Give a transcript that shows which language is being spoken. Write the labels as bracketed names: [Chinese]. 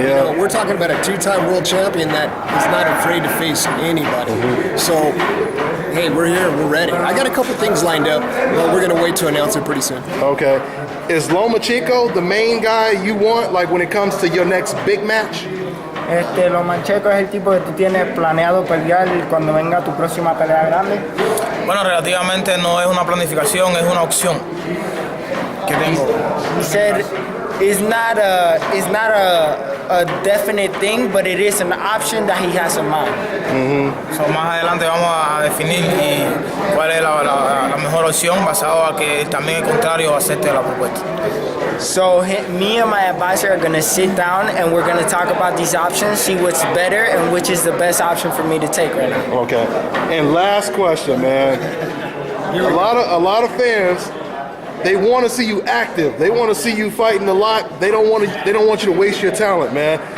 [English] You know, we're talking about a two-time world champion that is not afraid to face anybody. So, hey, we're here, we're ready. I got a couple things lined up, but we're going to wait to announce it pretty soon. Okay. Is Lomachenko the main guy you want, like when it comes to your next big match? [Spanish] Lomachenko es el tipo que tú tienes planeado pelear cuando venga tu próxima pelea grande. Bueno, relativamente no es una planificación, es una opción que tengo. [English] He said it's not a definite thing, but it is an option that he has in mind. [Spanish] So, más adelante vamos a definir cuál es la mejor opción basado a que también el contrario acepte la propuesta. [English] So me and my advisor are going to sit down and we're going to talk about these options, see what's better and which is the best option for me to take right now. Okay. And last question, man. A lot of fans, they want to see you active. They want to see you fighting a lot. They don't want you to waste your talent, man.